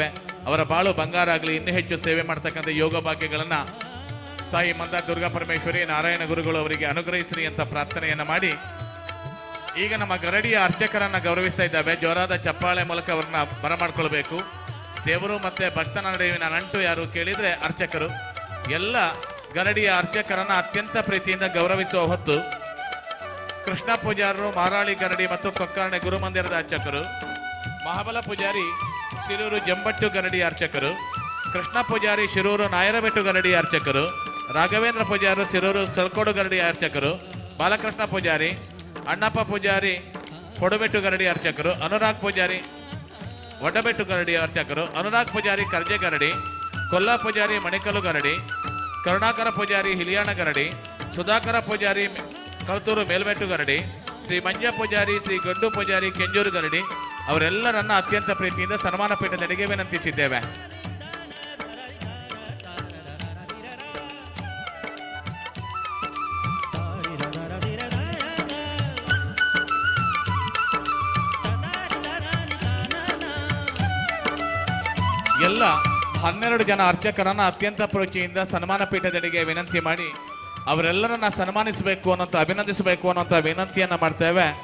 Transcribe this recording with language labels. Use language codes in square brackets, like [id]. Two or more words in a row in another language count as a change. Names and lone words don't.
[kn] ಅವರ ಬಾಳು ಬಂಗಾರ ಆಗಲಿ, ಇನ್ನೂ ಹೆಚ್ಚು ಸೇವೆ ಮಾಡ್ತಕ್ಕಂಥ ಯೋಗ ಭಾಗ್ಯಗಳನ್ನು ತಾಯಿ ಮಂದ ದುರ್ಗಾ ಪರಮೇಶ್ವರಿ ನಾರಾಯಣ ಗುರುಗಳು ಅವರಿಗೆ ಅನುಗ್ರಹಿಸ್ರಿ ಅಂತ ಪ್ರಾರ್ಥನೆಯನ್ನು ಮಾಡಿ ಈಗ ನಮ್ಮ ಗರಡಿಯ ಅರ್ಚಕರನ್ನ ಗೌರವಿಸ್ತಾ ಇದ್ದಾವೆ. ಜೋರಾದ ಚಪ್ಪಾಳೆ ಮೂಲಕ ಅವರನ್ನ ಬರಮಾಡ್ಕೊಳ್ಬೇಕು. ದೇವರು ಮತ್ತೆ ಭಕ್ತನ ನಡುವಿನ ನಂಟು ಯಾರು ಕೇಳಿದ್ರೆ ಅರ್ಚಕರು. ಎಲ್ಲ ಗರಡಿಯ ಅರ್ಚಕರನ್ನ ಅತ್ಯಂತ ಪ್ರೀತಿಯಿಂದ ಗೌರವಿಸುವ ಹೊತ್ತು ಕೃಷ್ಣ ಪೂಜಾರರು ಮಾರಾಳಿ ಗರಡಿ ಮತ್ತು ಕೊಕ್ಕರ್ಣೆ ಗುರುಮಂದಿರದ ಅರ್ಚಕರು, ಮಹಾಬಲ ಪೂಜಾರಿ ಶಿರೂರು ಜಂಬಟ್ಟು ಗರಡಿ ಅರ್ಚಕರು, ಕೃಷ್ಣ ಪೂಜಾರಿ ಶಿರೂರು ನಾಯರಬೆಟ್ಟು ಗರಡಿ ಅರ್ಚಕರು, ರಾಘವೇಂದ್ರ ಪೂಜಾರಿ ಶಿರೂರು ಸಲ್ಕೋಡು ಗರಡಿ ಅರ್ಚಕರು, ಬಾಲಕೃಷ್ಣ ಪೂಜಾರಿ, ಅಣ್ಣಪ್ಪ ಪೂಜಾರಿ ಕೊಡಬೆಟ್ಟು ಗರಡಿ ಅರ್ಚಕರು, ಅನುರಾಗ್ ಪೂಜಾರಿ ಒಡಬೆಟ್ಟು ಗರಡಿ ಅರ್ಚಕರು, ಅನುರಾಗ್ ಪೂಜಾರಿ ಕರ್ಜೆ ಗರಡಿ, ಕೊಲ್ಲ ಪೂಜಾರಿ ಮಣಿಕಲ್ಲು ಗರಡಿ, ಕರುಣಾಕರ ಪೂಜಾರಿ ಹಿಲಿಯಾಣ ಗರಡಿ, ಸುಧಾಕರ ಪೂಜಾರಿ ಕಲ್ತೂರು ಮೇಲ್ಮೆಟ್ಟು ಗರಡಿ, ಶ್ರೀ ಮಂಜ ಪೂಜಾರಿ ಶ್ರೀ ಗಂಡು ಪೂಜಾರಿ ಕೆಂಜೂರು ಗರಡಿ ಅವರೆಲ್ಲರನ್ನ ಅತ್ಯಂತ ಪ್ರೀತಿಯಿಂದ ಸನ್ಮಾನ ಪೀಠದಡಿಗೆ ವಿನಂತಿಸಿದ್ದೇವೆ. ಎಲ್ಲ 12 ಜನ ಅರ್ಚಕರನ್ನ ಅತ್ಯಂತ ಪ್ರೀತಿಯಿಂದ ಸನ್ಮಾನ ಪೀಠದಡಿಗೆ ವಿನಂತಿ ಮಾಡಿ ಅವರೆಲ್ಲರನ್ನ ಸನ್ಮಾನಿಸಬೇಕು ಅನ್ನೋಂಥ ಅಭಿನಂದಿಸಬೇಕು ಅನ್ನೋಂಥ ವಿನಂತಿಯನ್ನ ಮಾಡ್ತೇವೆ.